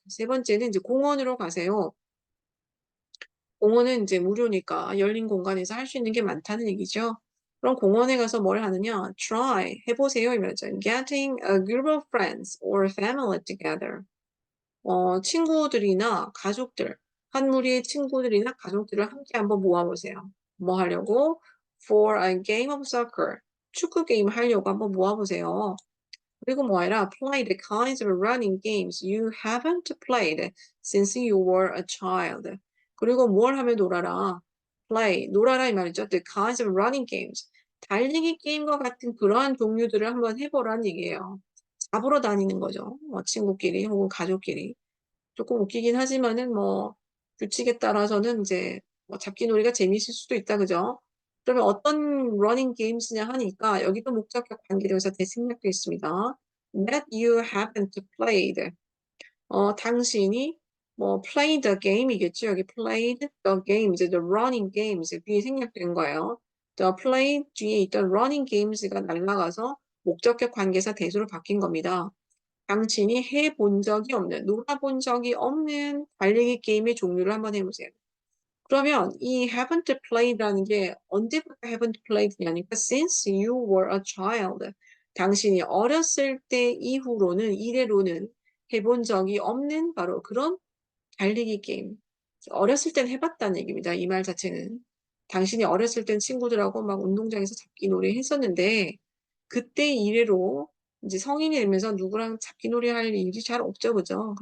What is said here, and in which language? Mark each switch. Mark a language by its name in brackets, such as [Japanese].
[Korean] 세 번째는 이제 공원으로 가세요. 공원은 이제 무료니까 열린 공간에서 할 수 있는 게 많다는 얘기죠. 그럼 공원에 가서 뭘 하느냐? [English] Try [Korean] 해보세요 이면서 [English] getting a group of friends or family together. [Korean] 친구들이나 가족들, 한 무리의 친구들이나 가족들을 함께 한번 모아보세요. 뭐 하려고? [English] For a game of soccer. [Korean] 축구 게임 하려고 한번 모아보세요. 그리고 뭐 해라? [English] Play the kinds of running games you haven't played since you were a child. [Korean] 그리고 뭘 하며 놀아라? Play, 놀아라 이 말이죠. [English] The kinds of running games. [Korean] 달리기 게임과 같은 그러한 종류들을 한번 해보라는 얘기예요. 잡으러 다니는 거죠. 친구끼리 혹은 가족끼리. 조금 웃기긴 하지만은 뭐 규칙에 따라서는 이제 뭐 잡기놀이가 재미있을 수도 있다 그죠? 그러면 어떤 러닝 게임스냐 하니까 여기도 목적격 관계대명사 대생략되어 있습니다. [English] That you haven't played. [Korean] 당신이 뭐 [English] play the game이겠죠. [Korean] 여기 [English] played the games, the running games [Korean] 뒤에 생략된 거예요. [English] The play [Korean] 뒤에 있던 [English] running games [Korean] 가 날라가서 목적격 관계사 대수로 바뀐 겁니다. 당신이 해본 적이 없는, 놀아본 적이 없는 달리기 게임의 종류를 한번 해보세요. 그러면 이 [English] haven't played라는 게 [Korean] 언제부터 [English] haven't played냐니까 since you were a child. [Korean] 당신이 어렸을 때 이후로는, 이래로는 해본 적이 없는 바로 그런 달리기 게임. 어렸을 땐 해봤다는 얘기입니다. 이 말 자체는. 당신이 어렸을 땐 친구들하고 막 운동장에서 잡기 놀이 했었는데, 그때 이래로 이제 성인이 되면서 누구랑 잡기 놀이 할 일이 잘 없죠. 그죠?